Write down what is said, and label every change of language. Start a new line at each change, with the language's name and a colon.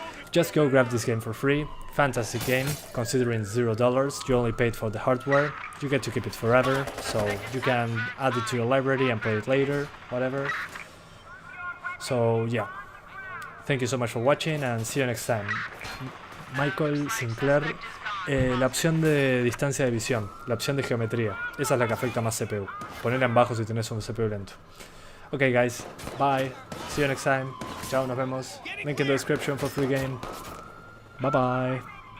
English: Just go grab this game for free. Fantastic game, considering $0. You only paid for the hardware. You get to keep it forever, so you can add it to your library and play it later, whatever. So yeah, thank you so much for watching and see you next time.
Spanish: Michael Sinclair, la opción de distancia de visión, la opción de geometría, esa es la que afecta más CPU. Ponerla en bajo si tenés un CPU lento.
English: Ok guys, bye, see you next time.
Spanish: Chao, nos vemos.
English: Link in the description for free game. Bye bye.